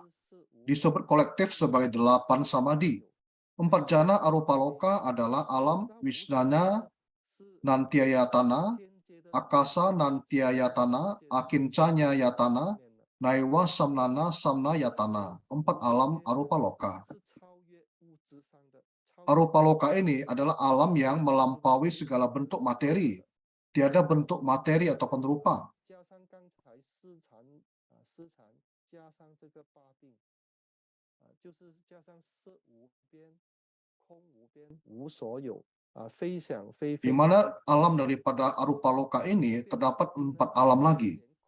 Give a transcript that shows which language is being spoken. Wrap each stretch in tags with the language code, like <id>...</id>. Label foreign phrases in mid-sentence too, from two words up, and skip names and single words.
<id>Disebut kolektif sebagai 8 samadhi. 4 jana arupa loka adalah alam Wisnana Nantiayatana, Akasa Nantiayatana, Akincanya Yatana, Naiwa Samnana Samnayatana. 4 alam arupa loka. Arupa loka ini adalah alam yang melampaui segala bentuk materi. Tiada bentuk materi ataupun rupa. Di mana alam daripada arupa loka ini terdapat 4 alam lagi.</id>